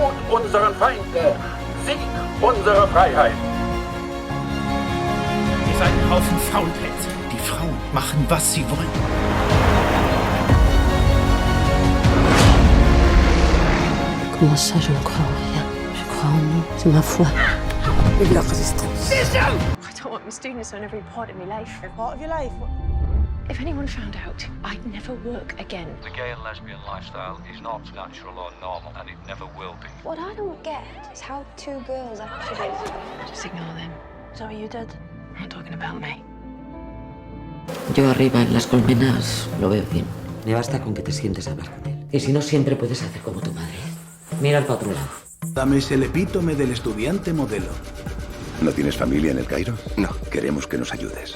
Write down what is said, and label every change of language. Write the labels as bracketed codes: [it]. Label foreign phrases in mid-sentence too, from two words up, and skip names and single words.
[de] unseren Feinden. Sieg unsere Freiheit. Ihr seid ein Haufen Faulpelze. Die Frauen machen, was sie wollen. [fr] Comment ça, je ne crois en rien? Je crois en nous, c'est ma foi. Vive la résistance. [en] I don't want my students on every part of my life. Every part of your life? If anyone found out, I'd never work again. The gay and lesbian lifestyle is not natural or normal, and it never will be. What I don't get is how two girls actually... Just ignore them. Is that what you did? I'm not talking about me. [es] Yo arriba en las colmenas lo veo bien. Me basta con que te sientes a hablar con él. Y si no, siempre puedes hacer como tu madre. Mira para otro lado. Dame el epítome del estudiante modelo. ¿No tienes familia en el Cairo? No, queremos que nos ayudes.